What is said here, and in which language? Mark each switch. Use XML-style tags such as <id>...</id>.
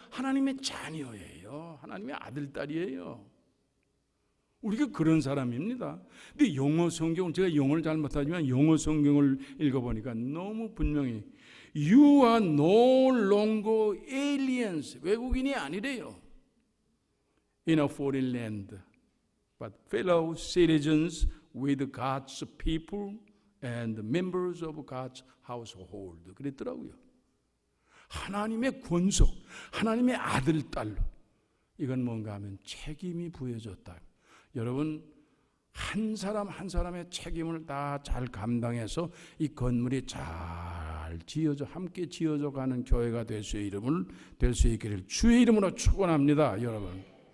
<ko>하나님의 자녀예요. 하나님의 아들, 딸이에요. 우리가 그런 사람입니다. 근데 영어 성경을 제가 영어를 잘 못하지만 영어 성경을 읽어보니까 너무 분명히</ko> <en>You are no longer aliens.</en> <ko>외국인이 아니래요.</ko> <en>In a foreign land, but fellow citizens with God's people and members of God's household.</en> <ko>그랬더라고요. 하나님의 권속, 하나님의 아들, 딸로. 이건 뭔가 하면 책임이 부여졌다. 여러분 한 사람 한 사람의 책임을 다 잘 감당해서 이 건물이 잘 지어져 함께 지어져 가는 교회가 될 수 있기를 주의 이름으로 축원합니다, 여러분.</ko>